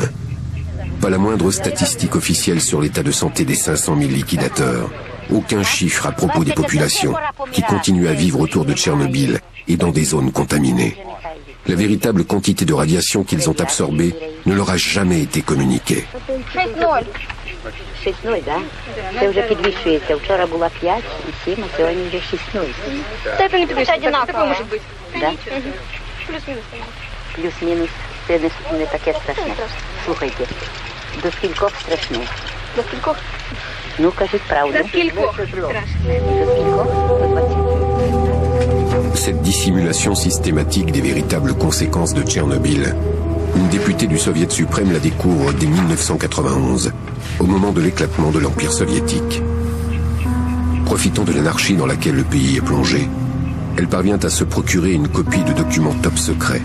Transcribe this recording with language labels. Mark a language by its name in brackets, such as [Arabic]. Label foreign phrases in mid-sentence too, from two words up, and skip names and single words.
[French] Pas la moindre statistique officielle sur l'état de santé des 500 000 liquidateurs. Aucun chiffre à propos des populations qui continuent à vivre autour de Tchernobyl et dans des zones contaminées. La véritable quantité de radiation qu'ils ont absorbée ne leur a jamais été communiquée. [Ukrainian] 6-0, да? Це вже підвищується. Вчора була 5 і 7, а сьогодні вже 6-0. Це не підвищується, таке може бути. Да? Плюс-мінус. Плюс-мінус. Це не таке страшне. Слухайте, до скількох страшне? До скількох? Ну, кажіть правду. До скількох страшне? До скількох? До 20. [French] Cette dissimulation systématique des véritables conséquences de Tchernobyl, une députée du Soviet suprême la découvre dès 1991, au moment de l'éclatement de l'Empire soviétique. Profitant de l'anarchie dans laquelle le pays est plongé, elle parvient à se procurer une copie de documents top secrets.